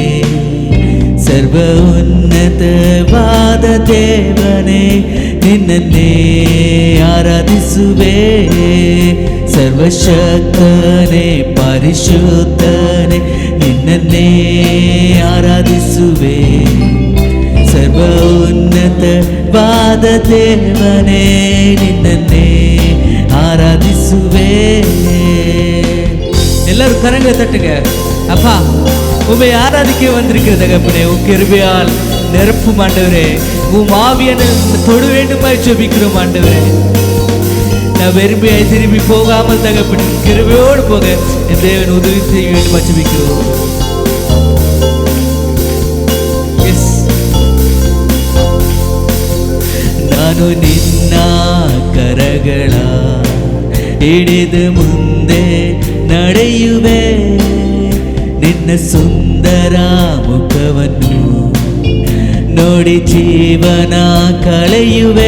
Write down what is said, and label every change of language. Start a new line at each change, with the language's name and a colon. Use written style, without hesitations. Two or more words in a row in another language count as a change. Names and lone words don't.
Kannada: ಸರ್ವ ಉನ್ನತವಾದ ದೇವನೇ ನಿನ್ನನ್ನೇ ಆರಾಧಿಸುವೆ. ಸರ್ವಶಕ್ತನೇ ಪರಿಶುದ್ಧನೇ ನಿನ್ನನ್ನೇ ಆರಾಧಿಸುವೆ. ಸರ್ವ ಉನ್ನತವಾದ ದೇವನೇ ನಿನ್ನನ್ನೇ ஆராதிசுவே.
Tamil: எல்லாரும் கரங்களை தட்டுங்க. அப்பா உம்மை ஆராதிக்க வந்திருக்கிற தகப்பனே, உன் கிருபையால் நிரப்பும் ஆண்டவரே. உம் ஆவியான தொட வேண்டுமாய் ஜெபிக்கிறோம் ஆண்டவரே. நான் வெறுமையாய் திரும்பி போகாமல் தகப்பனே கிருபையோடு போக என் தேவன் உதவி செய்ய வேண்டுமா ஜெபிக்கிறோம்.
Kannada: ನಾನು ನಿನ್ನ ಕರಗಳ ಹಿಡಿದು ಮುಂದೆ ನಡೆಯುವೆ, ನಿನ್ನ ಸುಂದರ ಮುಖವನ್ನು ನೋಡಿ ಜೀವನ ಕಳೆಯುವೆ.